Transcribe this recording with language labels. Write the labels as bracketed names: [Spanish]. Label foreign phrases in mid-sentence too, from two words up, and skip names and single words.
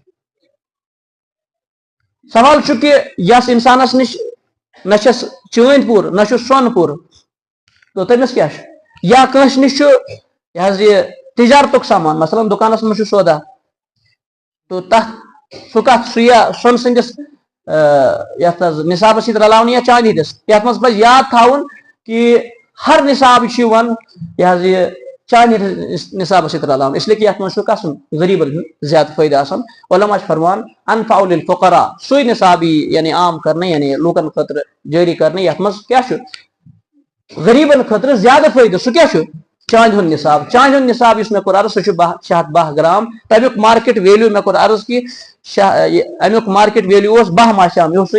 [Kashmiri] سوال چھُ کہِ یس اِنسانس نِش نہ چھس چٲنٛدۍ پوٗرٕ نہ چھُس سۄنہٕ پوٗرٕ تو تٔمِس کیٛاہ چھُ, یا کٲنٛسہِ نِش چھُ یہِ حظ یہِ تِجارتُک سامان مثلاً دُکانس منٛز چھُ سودا تو تتھ سُہ کتھ سُہ یا سۄنہٕ سٕنٛدِس یتھ حظ نِصابس سۭتۍ رلاونہٕ یا چاندِ ہٕنٛدِس, یتھ منٛز پزِ یاد تھاوُن کہِ ہر نِصاب چھُ یِوان یہِ حظ یہِ چاندِ ہٕنٛدِس نِصابس سۭتۍ رلاونہٕ, اس لیے کہِ یتھ منٛز چھُ کسُن غریٖبن ہُنٛد زیادٕ فٲیدٕ آسان. علما چھِ فرمان [Arabic] انفع للفقراء, [Kashmiri] سُے نِصاب یی یعنی عام کرنہٕ یعنی لوٗکن خٲطرٕ جٲری کرنہٕ یتھ منٛز کیٛاہ چھُ غریٖبن خٲطرٕ زیادٕ فٲیدٕ, سُہ کیٛاہ چھُ چاندِ ہُنٛد نِصاب. چاندِ ہُنٛد نِصاب یُس مےٚ کوٚر عرض سُہ چھُ 612 گرام, تمیُک [English] market value [Kashmiri] مےٚ کوٚر عرض کہِ امیُک [English] market value [Kashmiri] اوس 12 ماشام یِہُسٕے.